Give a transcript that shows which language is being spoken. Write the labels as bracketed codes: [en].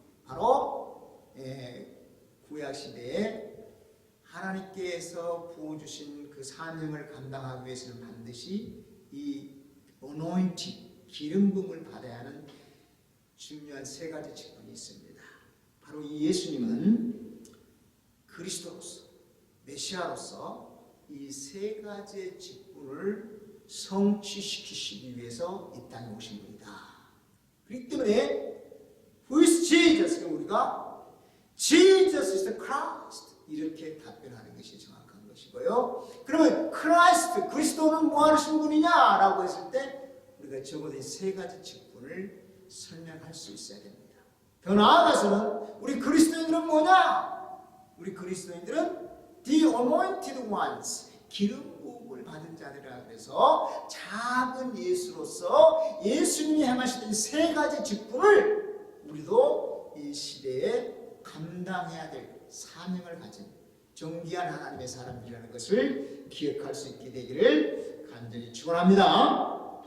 [ko] 바로 구약 시대에 하나님께서 부어주신 그 사명을 감당하기 위해서는 반드시 이 anointing, 기름 부음을 받아야 하는 중요한 세 가지 직분이 있습니다. 바로 이 예수님은 그리스도로서, 메시아로서 이 세 가지의 직분 직분을 성취시키시기 위해서 이 땅에 오신 분이다. 그렇기 때문에 [en] Who is Jesus? [ko] 우리가 [en] Jesus is the Christ [ko] 이렇게 답변하는 것이 정확한 것이고요. 그러면 크라이스트, 그리스도는 뭐 하시는 분이냐라고 했을 때 우리가 적어도 이 세 가지 직분을 설명할 수 있어야 됩니다. 더 나아가서는 우리 그리스도인들은 뭐냐? 우리 그리스도인들은 [en] The Anointed Ones, [ko] 기름 부음을 받은 자들이라 그래서 작은 예수로서 예수님이 행하시던 세 가지 직분을 우리도 이 시대에 감당해야 될 사명을 가진 존귀한 하나님의 사람들이라는 것을 기억할 수 있게 되기를 간절히 축원합니다.